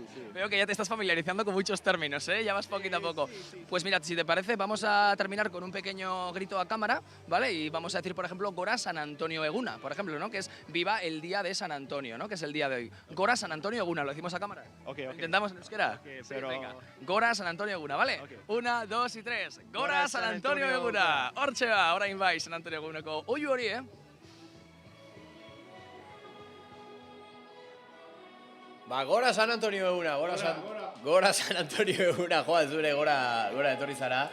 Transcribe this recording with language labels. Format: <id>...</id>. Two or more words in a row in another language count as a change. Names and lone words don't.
<es>Veo que ya te estás familiarizando con muchos términos, ya vas poquito a poco. Sí. Pues mira, si te parece, vamos a terminar con un pequeño grito a cámara, ¿vale? Y vamos a decir, por ejemplo,</es> <eu>Gora San Antonio Eguna,</eu> <es>por ejemplo, ¿no?, que es viva el día de San Antonio, ¿no?, que es el día de hoy.</es> <eu>Gora San Antonio Eguna,</eu> <es>¿lo decimos a cámara? Okay. ¿Intentamos en euskera? Okay, sí, pero... venga.</es> <eu>Gora San Antonio Eguna, ¿vale? Okay. 1, 2 y 3. Gora San Antonio Eguna. Hortxe ba, orain bai San Antonio Eguneko oihu hori, Gora San Antonio eguna, Gora San Antonio eguna, joan zure gora etorri zara.</eu>